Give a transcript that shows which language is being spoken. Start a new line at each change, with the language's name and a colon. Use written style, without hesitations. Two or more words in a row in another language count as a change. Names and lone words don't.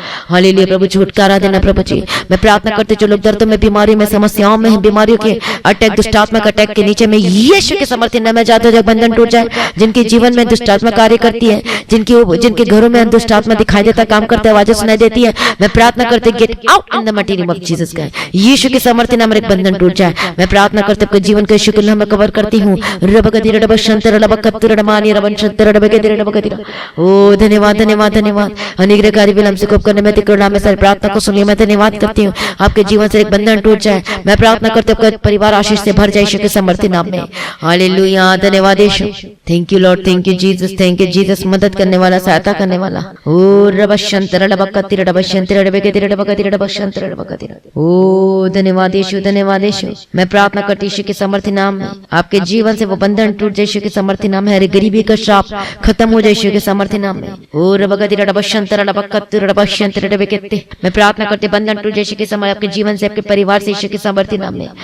Hindi: हालेलुया, प्रभु छुटकारा देना प्रभु जी। मैं प्रार्थना करती जो लोग दर्दों में, बीमारियों में, समस्याओं में हैं, बीमारियों के अटैक, दुष्टात्मा का अटैक के नीचे में यीशु के समर्थन में आजाद हो जाए, बंधन टूट जाए। जिनके जीवन में दुष्टात्मा कार्य करती है, जिनके घरों में दुष्टात्मा दिखाई देता, काम करता, आवाजें सुनाई देती है, मैं प्रार्थना करते
English: get out in the mighty name of Jesus
Hindi: का, यीशु के समर्थन में एक बंधन टूट जाए। मैं प्रार्थना करते आपके जीवन के यीशु के नाम में कवर करती हूँ। रबकदी रब शंतर रब कत्तर रमानी रबन शंतर रबकदी रबकदी। ओ धन्यवाद धन्यवाद धन्यवाद। अनुग्रहकारी विलंब से कोप करने में तिकड़ना में सारी प्रार्थना को सुनिए। मैं धन्यवाद करती हूँ आपके जीवन से एक बंधन टूट जाए। मैं प्रार्थना करते आपका परिवार आशीष से भर जाए यीशु के समर्थन नाम में। हालेलुया, धन्यवाद यीशु।
English: thank you Lord, thank you Jesus, thank you Jesus.
Hindi: मदद करने वाला, सहायता करने वाला। ओ रब शंतर रब कत्तर रब शंतर रबकदी रबकदी रब शंतर रबकदी। ओ धन्यवाद यीशु, धन्यवाद यीशु। मैं प्रार्थना करती यीशु के समर्थन नाम में आपके जीवन से वो बंधन टूट जाए यीशु के समर्थन नाम में। हर गरीबी का श्राप खत्म हो जाए यीशु के समर्थन नाम में। ओ रबकदी रब शंतर रब कत्तर रब शंतर रबकदी। मैं प्रार्थना करते बंधन टूट जाए यीशु के समर्थन आपके जीवन से, आपके परिवार से यीशु के समर्थन नाम में।